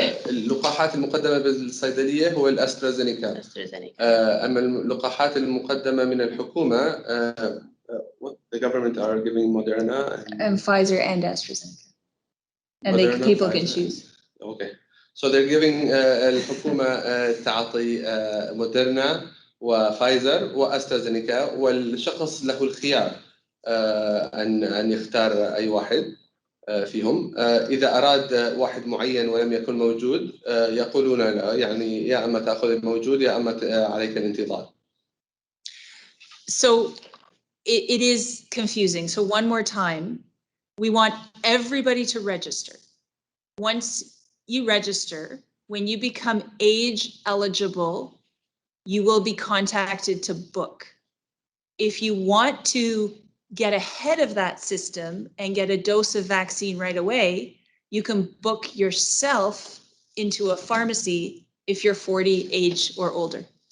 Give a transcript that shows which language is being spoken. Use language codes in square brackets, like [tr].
[ar] اللقاحات المقدمة بالصيدلية هو الأسترازينيكا. أما اللقاحات المقدمة من الحكومة [en] what the government are giving Moderna and Pfizer and AstraZeneca. And Moderna, people Pfizer. Can choose. Okay. So they're giving [ar] الحكومة تعطي موديرنا وفايزر وأسترازينيكا، والشخص له الخيار أن يختار أي واحد فيهم. إذا أراد واحد معين ولم يكن موجود يقولون لا، يعني يا أما تأخذ الموجود يا أما عليك الانتظار. [en] So it is confusing. So one more time, we want everybody to register. Once you register, when you become age eligible, you will be contacted to book. If you want to get ahead of that system and get a dose of vaccine right away, you can book yourself into a pharmacy if you're 40 age or older.